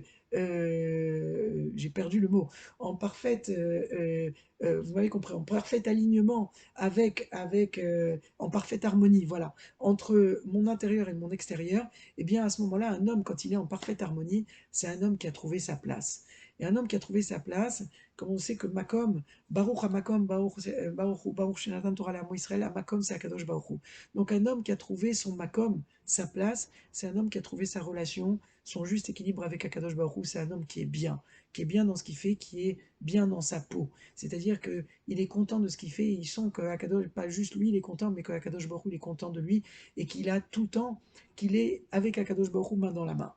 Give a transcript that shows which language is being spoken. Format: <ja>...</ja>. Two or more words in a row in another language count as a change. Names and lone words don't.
<fr>j'ai perdu le mot, en parfaite, vous m'avez compris, en parfait alignement en parfaite harmonie, voilà, entre mon intérieur et mon extérieur, et bien à ce moment-là, un homme, quand il est en parfaite harmonie, c'est un homme qui a trouvé sa place. Et un homme qui a trouvé sa place, comme on sait que Makom,</fr> <he>ברוך המקום ברוך שנתן תורה לעמו ישראל,</he> <fr>Makom c'est</fr> <he>הקדוש ברוך הוא.</he> <fr>Donc un homme qui a trouvé son Makom, sa place, c'est un homme qui a trouvé sa relation, son juste équilibre avec</fr> <he>הקדוש ברוך הוא,</he> <fr>c'est un homme qui est bien dans ce qu'il fait, qui est bien dans sa peau. C'est-à-dire qu'il est content de ce qu'il fait, et il sent que Akadosh, pas juste lui, il est content, mais que</fr> <he>הקדוש ברוך הוא,</he> <fr>il est content de lui, et qu'il a tout le temps, qu'il est avec</fr> <he>הקדוש ברוך הוא</he> <fr>main dans la main.</fr>